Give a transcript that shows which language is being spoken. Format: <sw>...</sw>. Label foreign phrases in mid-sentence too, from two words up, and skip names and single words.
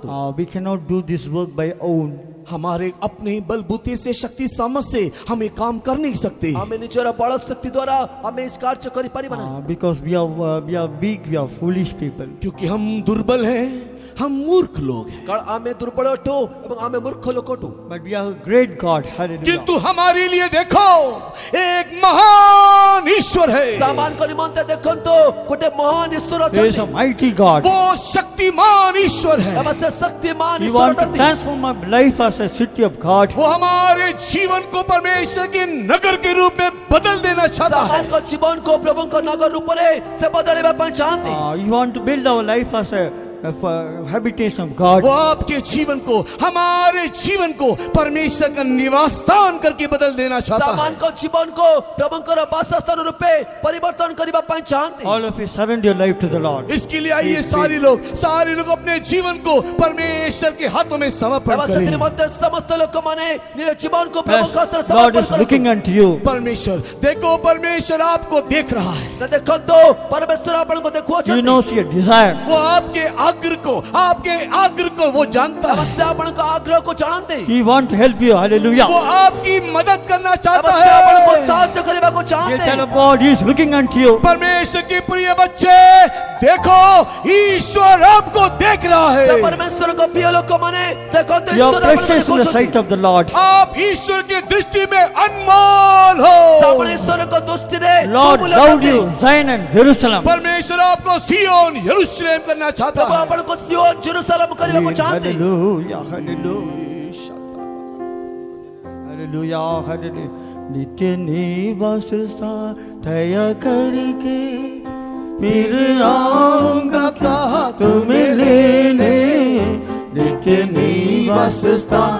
<en>We cannot do this work by own.</en> <hi>हमारे अपने बलबूते से, शक्ति सामर्थ से हम ये काम कर नहीं सकते,</hi> <or>ଆମେ ନିଜର ବଳ ଶକ୍ତି ଦ୍ୱାରା ଆମେ ଏ କାର୍ଯ୍ୟ କରିପାରିବା ନାହିଁ।</or> <en>Because we are weak, we are foolish people.</en> <hi>क्योंकि हम दुर्बल हैं, हम मूर्ख लोग हैं।</hi> <or>କାରଣ ଆମେ ଦୁର୍ବଳ ଅଟୁ ଏବଂ ଆମେ ମୂର୍ଖ ଲୋକ ଅଟୁ।</or> <en>But we have a great God. Hallelujah.</en> <hi>किंतु हमारे लिए देखो एक महान ईश्वर है,</hi> <or>ସାମାନ୍ୟଙ୍କ ନିମନ୍ତେ ଦେଖନ୍ତୁ ଗୋଟେ ମହାନ ଈଶ୍ୱର</or> <en>There is a</en> <or>ଅଛନ୍ତି।</or> <en>mighty God.</en> <hi>वो शक्तिमान ईश्वर है।</hi> <or>ଏବଂ ସେ ଶକ୍ତିମାନ</or> <en>He</en> <or>ଈଶ୍ୱର</or> <en>wants to</en> <or>ଅଟନ୍ତି।</or> <en>transform our life as a city of God.</en> <hi>वो हमारे जीवन को परमेश्वर के नगर के रूप में बदल देना चाहता है।</hi> <or>ସାମାନ୍ୟଙ୍କ ଜୀବନକୁ ପ୍ରଭୁଙ୍କ ନଗର ରୂପରେ ସେ ବଦଳାଇବା ପାଇଁ ଚାହାନ୍ତି।</or> <en>You want to build our life as a habitation of God.</en> <hi>वो आपके जीवन को, हमारे जीवन को परमेश्वर का निवास स्थान करके बदल देना चाहता है।</hi> <or>ସାମାନ୍ୟଙ୍କ ଜୀବନକୁ ପ୍ରଭୁଙ୍କର ବାସସ୍ଥାନ ରୂପେ ପରିବର୍ତ୍ତନ କରିବା ପାଇଁ ଚାହାନ୍ତି।</or> <en>All of you surrender your life to the Lord.</en> <hi>इसके लिए आइए सारे लोग अपने जीवन को परमेश्वर के हाथों में समर्पण</hi> <or>ଏବଂ</or> <hi>करें।</hi> <or>ସେଥିରେ ମଧ୍ୟ ସମସ୍ତ ଲୋକମାନେ ନିଜ ଜୀବନକୁ ପ୍ରଭୁଙ୍କ ହସ୍ତରେ</or> <en>Yes, God</en> <or>ସମର୍ପଣ</or> <en>is looking</en> <or>କରନ୍ତୁ।</or> <en>unto you.</en> <hi>परमेश्वर देखो, परमेश्वर आपको देख रहा है।</hi> <or>ସେ ଦେଖନ୍ତୁ ପରମେଶ୍ୱର ଆପଣଙ୍କୁ</or> <en>He</en> <or>ଦେଖୁଅଛନ୍ତି।</or> <en>knows your desire.</en> <hi>वो आपके आग्रह को वो जानता</hi> <or>ଏବଂ</or> <hi>है।</hi> <or>ସେ ଆପଣଙ୍କ ଆଗ୍ରହକୁ ଜାଣନ୍ତି।</or> <en>He wants to help you. Hallelujah.</en> <hi>वो आपकी मदद करना</hi> <or>ଏବଂ</or> <hi>चाहता</hi> <or>ସେ ଆପଣଙ୍କୁ</or> <hi>है।</hi> <or>ସାହାଯ୍ୟ କରିବାକୁ</or> <en>Dear</en> <or>ଚାହାନ୍ତି।</or> <en>child of God, He is looking unto you.</en> <hi>परमेश्वर के प्रिय बच्चे, देखो ईश्वर आपको देख रहा</hi> <or>ସେ</or> <hi>है।</hi> <or>ପରମେଶ୍ୱରଙ୍କ ପ୍ରିୟ ଲୋକମାନେ ଦେଖନ୍ତୁ</or> <en>You are</en> <or>ଈଶ୍ୱର ଆପଣଙ୍କୁ</or> <en>precious in the sight</en> <or>ଦେଖୁଅଛନ୍ତି।</or> <en>of the Lord.</en> <hi>आप ईश्वर की दृष्टि में अनमोल</hi> <or>ସେ</or> <hi>हो।</hi> <or>ଆପଣ ଈଶ୍ୱରଙ୍କ ଦୃଷ୍ଟିରେ</or> <en>Lord</en> <or>ଅମୂଲ୍ୟ</or> <en>loved</en> <or>ଅଟନ୍ତି।</or> <en>you, Zion and Jerusalem.</en> <hi>परमेश्वर आपको सियोन यरूशलेम करना चाहता</hi> <or>ପ୍ରଭୁ</or> <hi>है।</hi> <or>ଆପଣଙ୍କୁ ସିଓନ ଜେରୁସାଲେମ କରିବାକୁ ଚାହାନ୍ତି।</or> <en>Hallelujah, hallelujah. Hallelujah, hallelujah.</en> <hi>नित्य निवास स्थान तय करके फिर आऊंगा कहा तुम्हें लेने। नित्य निवास स्थान</hi>